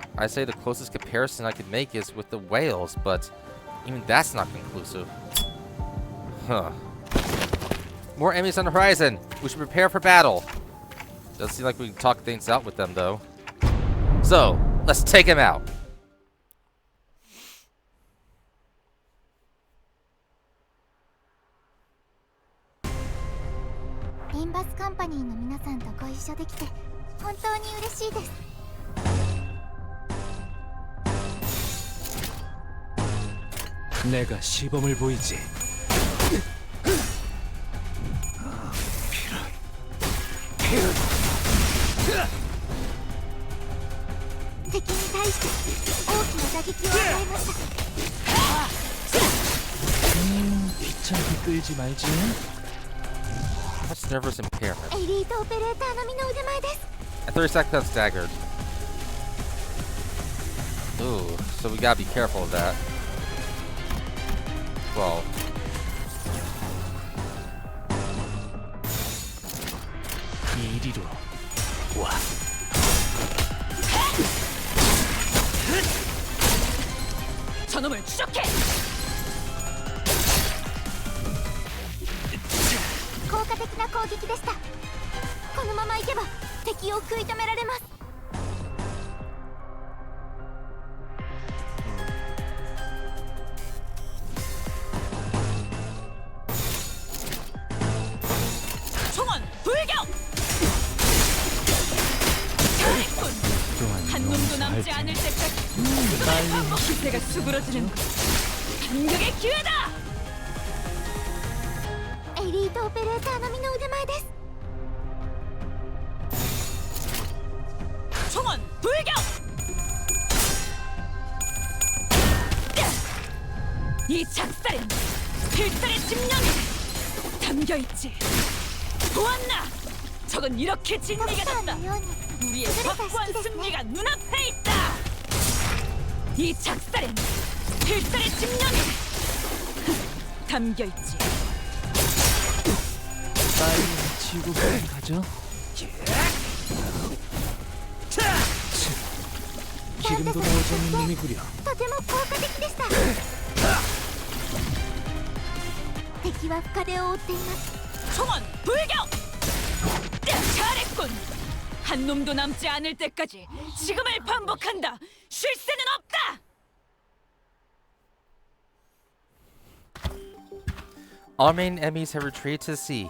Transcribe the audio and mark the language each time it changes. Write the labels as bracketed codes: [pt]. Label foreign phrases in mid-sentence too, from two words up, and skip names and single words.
[en] I say the closest comparison I could make is with the whales, but even that's not conclusive. Huh. More enemies on the horizon! We should prepare for battle! Doesn't seem like we can talk things out with them, though. So, let's take him out! [ja] インバスカンパニーの皆さんとご一緒できて本当に嬉しいです。 [ko] 내가 시범을 보이지. [ja] 敵に対して大きな打撃を与えました。 [ko] 귀찮게 끌지 말지. [en] That's nervous impairment. [ja] エリートオペレーター並みの腕前です。 [en] At 30 seconds, I'm staggered. Ooh, so we gotta be careful of that. 12. [ko] 이리로 와. 저놈을 추적해. [ja] 効果的な攻撃でした。このままいけば敵を食い止められます。 [ko] 총원 불격. 잘했군. 한 놈도 남지 않을 때까지 기세가 수그러지는 반격의 기회다. [ja] エリートオペレーター並みの腕前です。 [ko] 총원 불격. 이 작살엔 필살의 집념이 담겨있지. 보았나? 적은 이렇게 [ja] ドク [ko] 진리가 [ja] ター [ko] 됐다. [ja] のように [ko] 우리의 [ja] 優れた [ko] 확고한 [ja] 式ですね。 [ko] 승리가 눈앞에 있다. 이 작살엔 필살의 집념이 담겨있지. 빨리 지구 가죠. 기름도 나오자는 놈이구려. [ja] とても効果的でした。敵は深手を負っています。 [ko] 총원 불격. 잘했군. 한 놈도 남지 않을 때까지 지금을 반복한다. 쉴 새는 없다. [en] All main enemies have retreated to the sea.